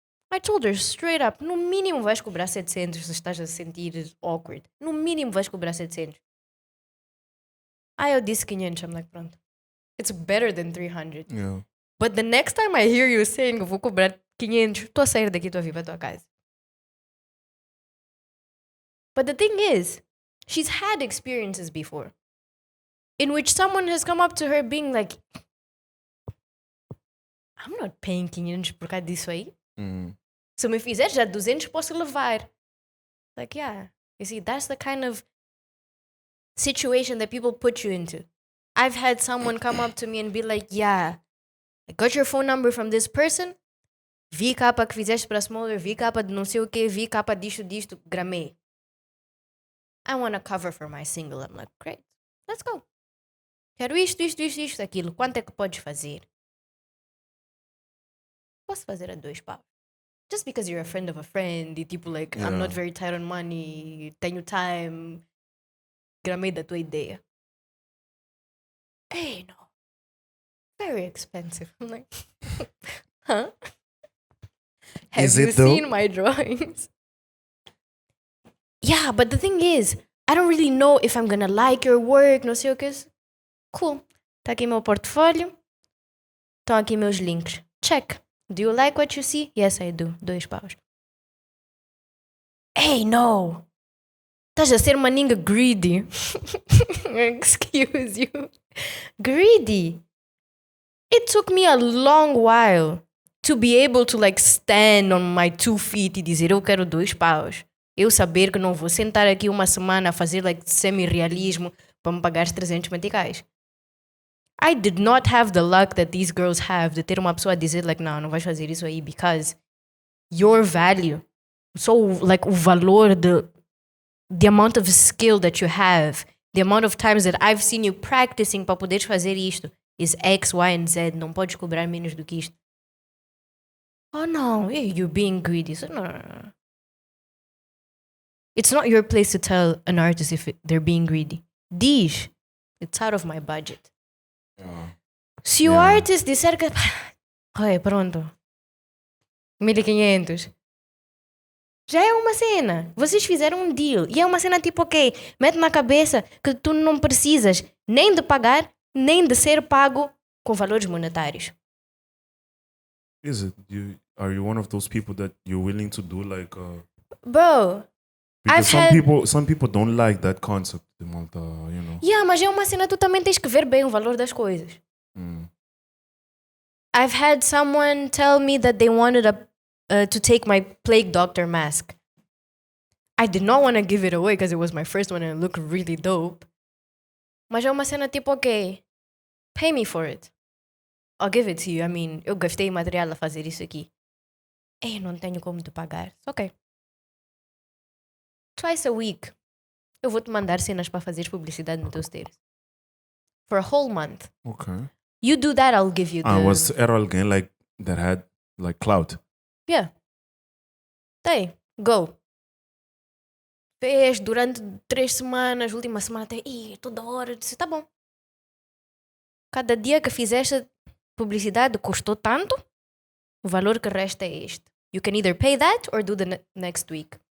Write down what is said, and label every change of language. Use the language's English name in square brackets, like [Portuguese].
[English] I told her straight up, [Portuguese] no mínimo vais cobrar 700 se estás a sentir awkward. No mínimo vais cobrar 700. Eu disse 500, [English] I'm like, [Portuguese] pronto. [English] It's better than 300. Yeah. But the next time I hear you saying, [Portuguese] vou cobrar 500, estou a sair daqui, estou a vir para a tua casa. [English] But the thing is, she's had experiences before in which someone has come up to her being like, I'm not paying 500 [Portuguese] por causa disso aí. Se me fizer já 200, posso levar. [English] Like, yeah. You see, that's the kind of situation that people put you into. I've had someone come up to me and be like, yeah, I got your phone number from this person. [Portuguese] Vi capa que fizeste para Smaller, vi capa de não sei o que, vi capa disto, gramei. [English] I want a cover for my single. I'm like, great, let's go. [Portuguese] Quero isto, aquilo. Quanto é que podes fazer? Posso fazer a 2 paus. [English] Just because you're a friend of a friend, [Portuguese] e tipo, [English] like, yeah. I'm not very tight on money, [Portuguese] tenho time, gramei da tua ideia. [English] Hey, no. Very expensive. I'm like, huh? Have you seen my drawings? Yeah, but the thing is, I don't really know if I'm gonna like your work, [Portuguese] não sei o que. Cool. Tá aqui meu portfólio. Estão aqui meus links. [English] Check. Do you like what you see? Yes, I do. 2 paus. Hey, no. [Portuguese] Estás a ser uma ninga greedy. [English] Excuse you. Greedy. It took me a long while to be able to like stand on my 2 feet [Portuguese] e dizer eu quero 2 paus. Eu saber que não vou sentar aqui uma semana a fazer like semi-realismo para me pagar 300 meticais. [English] I did not have the luck that these girls have [Portuguese] de ter uma pessoa a dizer like não vais fazer isso aí [English] because your value, so like [Portuguese] o valor, [English] the amount of skill that you have, the amount of times that I've seen you practicing [Portuguese] para poderes fazer isto [English] is X, Y, and Z. [Portuguese] Não podes cobrar menos do que isto. [English] Oh no, you're being greedy. So, no. It's not your place to tell an artist if they're being greedy. [Portuguese] Diz, [English] it's out of my budget. Yeah. [Portuguese] Se o artist disser que... Oi, pronto. 1500. Já é uma cena. Vocês fizeram um deal. E é uma cena tipo, ok, mete na cabeça que tu não precisas nem de pagar, nem de ser pago com valores monetários. [English] Is it? Are you one of those people that you're willing to do like... Bro... Because some people don't like that concept, you know. [Portuguese] Yeah, mas é uma cena, tu também tens que ver bem o valor das coisas. [English] I've had someone tell me that they wanted to take my plague doctor mask. I did not want to give it away because it was my first one and it looked really dope. [Portuguese] Mas é uma cena tipo, ok, [English] pay me for it. I'll give it to you. I mean, [Portuguese] eu gastei material a fazer isso aqui. Eu não tenho como te pagar. Ok. [English] Twice a week, [Portuguese] eu vou te mandar cenas para fazer publicidade no teu status. [English] For a whole month. Okay. You do that, I'll give you the... Era alguém like that had like clout? Yeah. Hey, go. [Portuguese] Fez durante 3 semanas, última semana até... toda hora. Eu disse, tá bom. Cada dia que fizeste publicidade custou tanto, o valor que resta é este. [English] You can either pay that or do the next week.